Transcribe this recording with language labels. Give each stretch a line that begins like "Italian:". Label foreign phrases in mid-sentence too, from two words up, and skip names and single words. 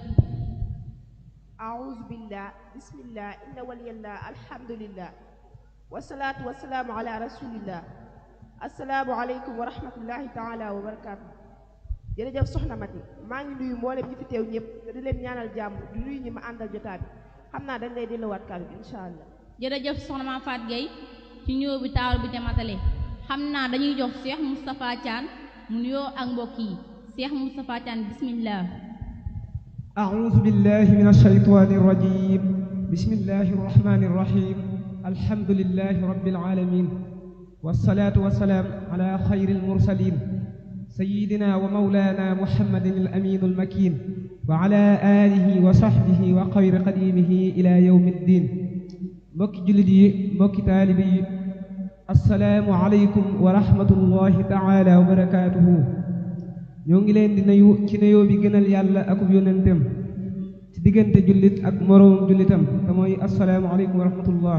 Arabic: أعوذ بالله بسم الله إن ولي الله الحمد لله والصلاة والسلام على رسول الله السلام عليكم ورحمة الله تعالى وبركاته
Wolof: jërëjëf soxna Mati maa ngi nuyu mboolem ñi fi teew ñëpp te di leen ñaanal jàmm di nuyu ñi ma àndal jotaay bi xam naa dañ lay delluwaat kàddu gi
Arabic: إن شاء الله
Wolof: jërëjëf soxna maam Fatou Gueye ci nuyoo bi taawal bi te matale xam naa dañuy jox Cheikh Moustapha Thiane mu nuyoo ak mbokk yi Cheikh Moustapha Thiane bismillah
Arabic: أعوذ بالله من الشيطان الرجيم بسم الله الرحمن الرحيم الحمد لله رب العالمين والصلاة والسلام على خير المرسلين سيدنا ومولانا محمد الأمين المكين وعلى آله وصحبه وخير قديمه إلى يوم الدين
Wolof: mbokki jullit yi mbokki taalibe yi
Arabic: السلام عليكم ورحمة الله تعالى وبركاته
Wolof: ñoo ngi leen di nuyu ci nuyoo bi gënal yàlla akub yónnenteem ci diggante jullit ak moroomum jullitam te mooy
Arabic: السلام عليكم ورحمة الله